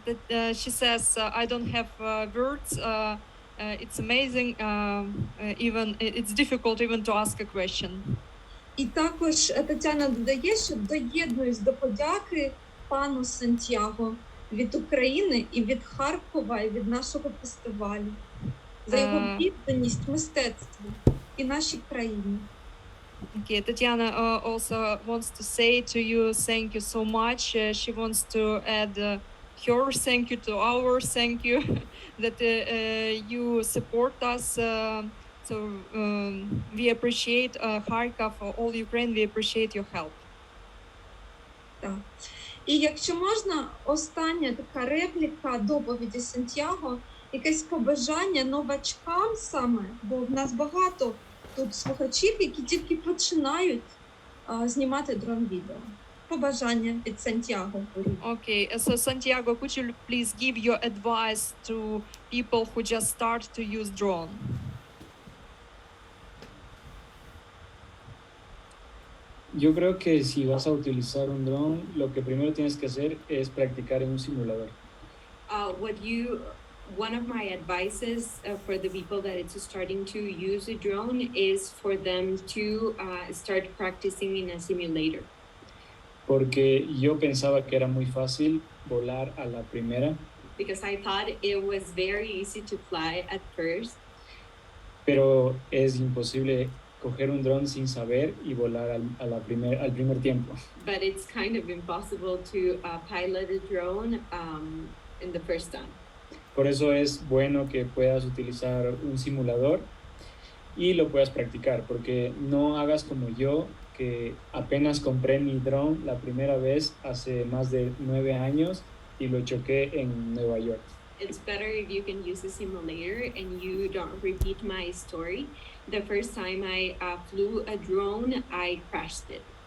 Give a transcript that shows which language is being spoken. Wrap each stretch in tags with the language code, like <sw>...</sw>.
<en>She says, I don't have words. It's amazing. Even it's difficult even to ask a question.</en> <uk>І також Тетяна додає, що доєднуюсь до подяки пану Сантьяго від України і від Харкова, і від нашого фестивалю за його відданість мистецтву і нашій країні.</uk> <en>Okay, Tatiana also wants to say to you, thank you so much. She wants to add her thank you to our thank you that you support us. So we appreciate Kharkov, all Ukraine. We appreciate your help.</en> <uk>Так. І якщо можна, остання така репліка доповіді Сантьяго, якесь побажання новачкам саме, бо в нас багато тут слухачів, які тільки починають знімати дрон-відео. Побажання від Сантьяго.</uk> <en>Okay, so Santiago, could you please give your advice to people who just start to use drone?</en> <es>Yo creo que si vas a utilizar un dron, lo que primero tienes que hacer es practicar en un simulador.</es> <en>One of my advices for the people that it's starting to use a drone is for them to start practicing in a simulator.</en> <es>Porque yo pensaba que era muy fácil volar a la primera.</es> <en>Because I thought it was very easy to fly at first.</en> <es>Pero es imposible coger un dron sin saber y volar al primer tiempo.</es> <en>But it's kind of impossible to pilot a drone in the first time.</en> <es>Por eso es bueno que puedas utilizar un simulador y lo puedas practicar, porque no hagas como yo, que apenas compré mi drone la primera vez hace más de 9 años y lo choqué en Nueva York.</es> <en>It's better if you can use a simulator and you don't repeat my story. The first time I flew a drone, I crashed it.</en>